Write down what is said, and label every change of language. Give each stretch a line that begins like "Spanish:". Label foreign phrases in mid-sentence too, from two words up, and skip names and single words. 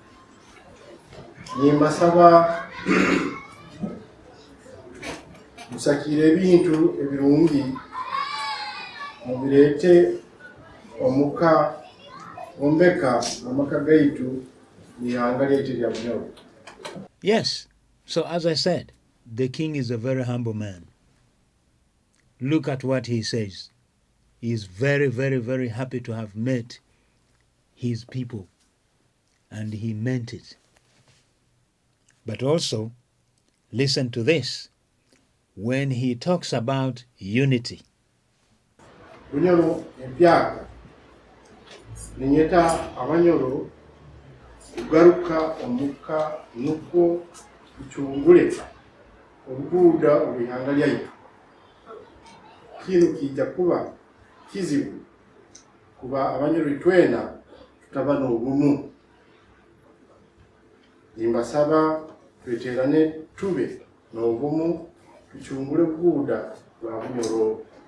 Nyoro: nimbasaba musakire ebintu ebirungi mubirete omuka ombeka amaka gaitu nihanga lyaitu lya Bunyoro.
English: Yes. So as I said, the king is a very humble man. Look at what he says. He is very, very, very happy to have met his people. And he meant it. But also, listen to this. When he talks about unity.
Nyoro: Bunyoro empyaka ninyeta Abanyoro kugaruka omuka nuko tuchungule obuguda obihanga lyaitu kino kijja kuba kizibu kuba Abanyoro itwena tutaba n'obumu nimbasaba tweterane tube n'obumu tuchungule obuguda bwa Bunyoro